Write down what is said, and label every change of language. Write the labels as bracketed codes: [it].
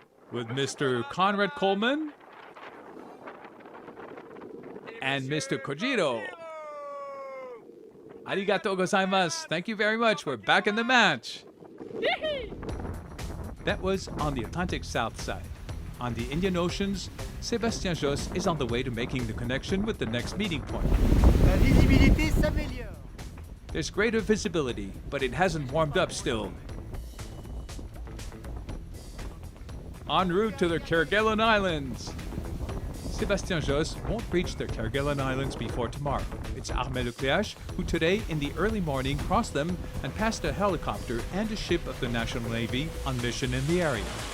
[en] With Mr. Conrad Coleman and Mr. Kojiro. [ja] Arigato gozaimasu. [en] Thank you very much. We're back in the match. That was on the Atlantic South side. On the Indian Oceans, Sébastien Josse is on the way to making the connection with the next meeting point. [fr] La visibilité s'améliore. [en] There's greater visibility, but it hasn't warmed up still. En route to the Kerguelen Islands. Sébastien Josse won't reach the Kerguelen Islands before tomorrow. It's Armel Lecléache who today in the early morning crossed them and passed a helicopter and a ship of the National Navy on mission in the area.